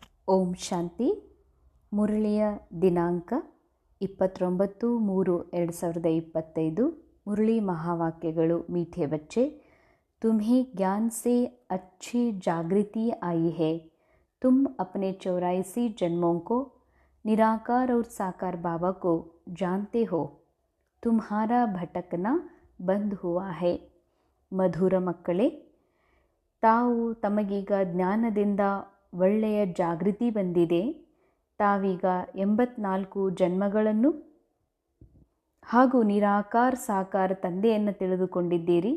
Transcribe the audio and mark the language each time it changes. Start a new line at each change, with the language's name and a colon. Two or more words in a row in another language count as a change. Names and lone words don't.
Kannada: ಓಂ ಶಾಂತಿ. ಮುರಳಿಯ ದಿನಾಂಕ 29/3/2025. ಮುರಳಿ ಮಹಾವಾಕ್ಯಗಳು.
Hindi: मीठे बच्चे, तुम्हें ज्ञान से अच्छी जागृति आई है. तुम अपने 84 जन्मों को निराकार और साकार बाबा को जानते हो. तुम्हारा भटकना बंद हुआ है.
Kannada: ಮಧುರ ಮಕ್ಕಳೇ, ತಾವು ತಮಗೀಗ ಜ್ಞಾನದಿಂದ ಒಳ್ಳೆಯ ಜಾಗೃತಿ ಬಂದಿದೆ. ತಾವೀಗ 84 ಜನ್ಮಗಳನ್ನು ಹಾಗೂ ನಿರಾಕಾರ ಸಾಕಾರ ತಂದೆಯನ್ನು ತಿಳಿದುಕೊಂಡಿದ್ದೀರಿ.